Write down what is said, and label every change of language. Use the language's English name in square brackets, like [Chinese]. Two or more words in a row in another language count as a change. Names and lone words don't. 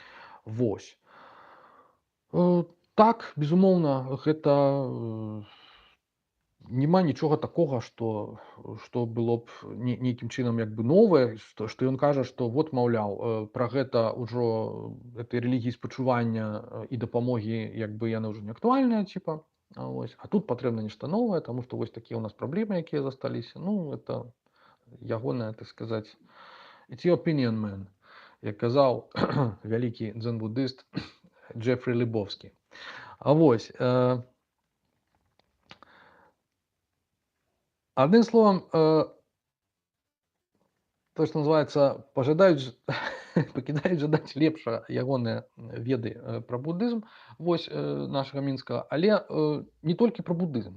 [Belarusian] Так, безумоўна, гэта няма нічога такога, што было б нейкім чынам як бы новае, што ён кажа, што маўляў, пра гэта ўжо гэтай рэлігіі спачування і дапамогі як бы яны ўжо не актуальныя, ціпа. А тут патрэбна нешта новае, таму што вось такія ў нас праблемы, якія засталіся. Это ягоная, так сказаць, [English] it's your opinion, man, [Belarusian] як казаў вялікі дзен-буддыст Джефрі Лебовскі. Адным словам, То, што называецца, пакідаюць жадаць лепшага ягоныя веды пра будызм, вось нашага мінскага, але не толькі пра будызм.